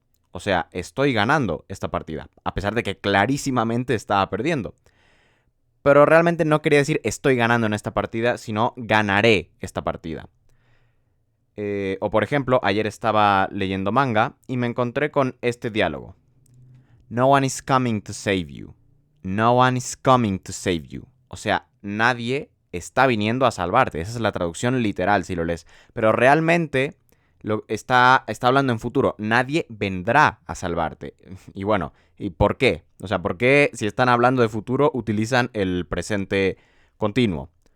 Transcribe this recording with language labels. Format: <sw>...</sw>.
<es>O sea, estoy ganando esta partida, a pesar de que clarísimamente estaba perdiendo. Pero realmente no quería decir estoy ganando en esta partida, sino ganaré esta partida. O por ejemplo, ayer estaba leyendo manga y me encontré con este diálogo.</es> <en>No one is coming to save you. No one is coming to save you.</en> <es>O sea, nadie está viniendo a salvarte. Esa es la traducción literal si lo lees. Pero realmente está hablando en futuro. Nadie vendrá a salvarte. Y bueno, ¿y por qué? O sea, ¿por qué si están hablando de futuro utilizan el presente continuo?</es>